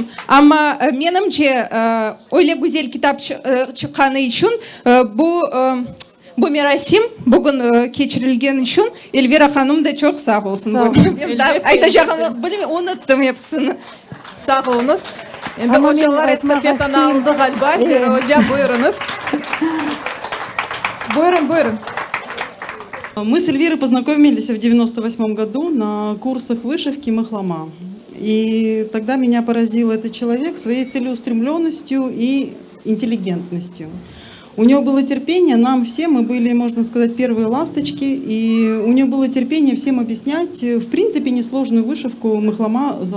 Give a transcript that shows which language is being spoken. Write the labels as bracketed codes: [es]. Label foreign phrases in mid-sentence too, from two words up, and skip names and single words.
[crh] Ama menimce öyle güzel kitap çıkanı için bu merasim bugün geçirilgen için Elvira hanım da çok sağ olsun. Aytacağımı bilmiyorum, unuttum hepsini. Sağ olunuz. Endi hocalar estafetаны aldı galiba. Zira hoca buyurunuz. Buyurun. [ru] Мы с Эльвирой познакомились в 98 году на курсах вышивки Махлама. И тогда меня поразил этот человек своей целеустремленностью и интеллигентностью. У него было терпение, нам всем, мы были, можно сказать, первые ласточки, и у него было терпение всем объяснять, в принципе, несложную вышивку махлома